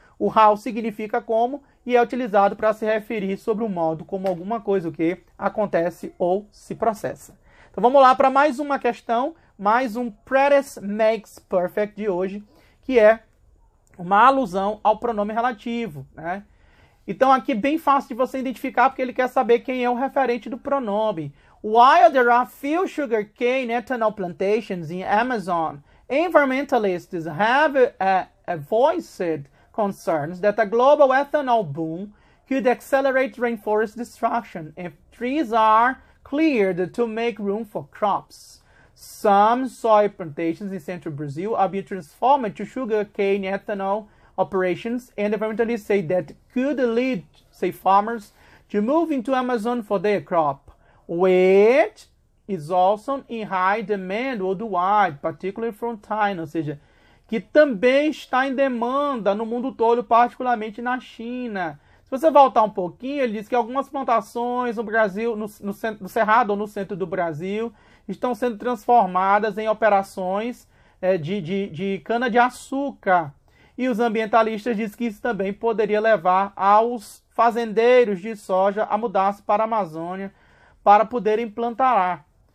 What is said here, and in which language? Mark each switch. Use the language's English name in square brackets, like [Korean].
[Portuguese] O how significa como e é utilizado para se referir sobre um modo como alguma coisa que acontece ou se processa. Então vamos lá para mais uma questão, mais um Practice Makes Perfect de hoje, que é uma alusão ao pronome relativo, né? Então aqui bem fácil de você identificar, porque ele quer saber quem é o referente do pronome. [English] While there are few sugarcane ethanol plantations in Amazon, environmentalists have voiced concerns that a global ethanol boom could accelerate rainforest destruction if trees are cleared to make room for crops. Some soy plantations in central Brazil are being transformed to sugarcane ethanol operations, and environmentalists say that could lead, say, farmers to move into Amazon for their crop, which is also in high demand worldwide, particularly from China, [Portuguese] ou seja, que também está em demanda no mundo todo, particularmente na China. Se você voltar um pouquinho, ele diz que algumas plantações no Brasil, no Cerrado ou no centro do Brasil, estão sendo transformadas em operações de cana-de-açúcar. E os ambientalistas dizem que isso também poderia levar aos fazendeiros de soja a mudar-se para a Amazônia para poderem plantar.